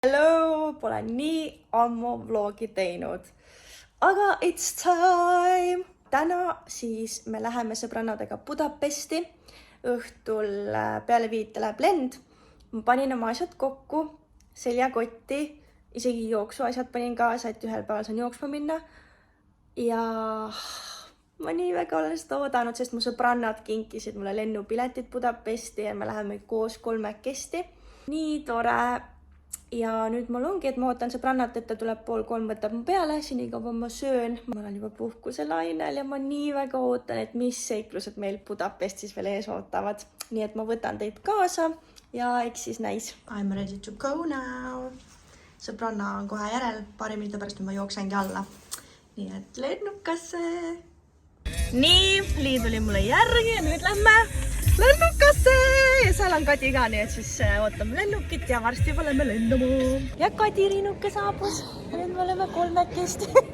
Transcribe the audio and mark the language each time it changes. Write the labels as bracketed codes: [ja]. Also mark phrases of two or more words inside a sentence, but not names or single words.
[et] Hello, pole nii ammu vlogi teinud, aga [en] it's time! [et] Täna siis me läheme sõbrannadega Budapesti. Õhtul peale 5 läheb lend. Ma panin oma asjad kokku, seljakotti, isegi jooksuasjad panin kaasa, et ühel päeval saan jooksma minna. Ja ma nii väga olen seda oodanud, sest mu sõbrannad kinkisid mulle lennupiletid Budapesti ja me läheme koos 3-kesti. Nii tore! Ja nüüd mul ongi, et ma ootan sõbrannat, et ta tuleb 2:30, võtab mu peale, senikaua ma söön. Ma olen juba puhkusel ainel ja ma nii väga ootan, et mis seiklused meil Budapestis veel ees ootavad. Nii et ma võtan teid kaasa ja eks siis näis. [en] I'm ready to go now. [et] Sõbranna on kohe järel, paari minuti pärast ma jooksengi alla. Nii et lennukasse. Nii, Lii tuli mulle järgi ja nüüd lähme lennukasse ja seal on Kadi ka, nii et siis ootame lennukit ja varsti juba lähme lendama. Ja Kadi Riinuke saabus. Nüüd me oleme 3-kesti.